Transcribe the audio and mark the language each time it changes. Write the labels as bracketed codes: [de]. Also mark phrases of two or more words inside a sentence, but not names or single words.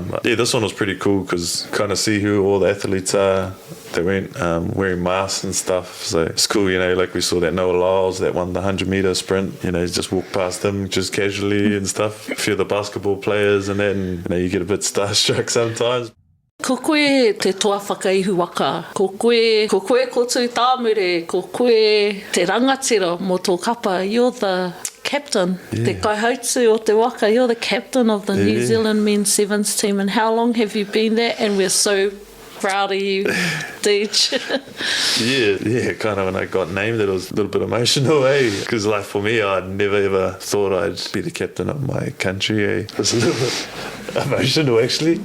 [en] But yeah, this one was pretty cool because kind of see who all the athletes are that weren't wearing masks and stuff, so it's cool. Like we saw that Noah Lyles that won the 100-meter sprint, just walked past him just casually and stuff. A few of the basketball players and that, and you get a bit starstruck sometimes. [mi] Ko koe te toa whakaihu waka, ko koe ko tū tāmure, ko koe te rangatira mō tō kapa, [en] you're the captain, [mi] te kaihautu o te waka, [en] you're the captain of the New Zealand men's sevens team, and how long have you been there? And we're so proud of you, Deej. Yeah, kind of when I got named it was a little bit emotional, because like for me, I never ever thought I'd be the captain of my country, It was a little bit emotional actually.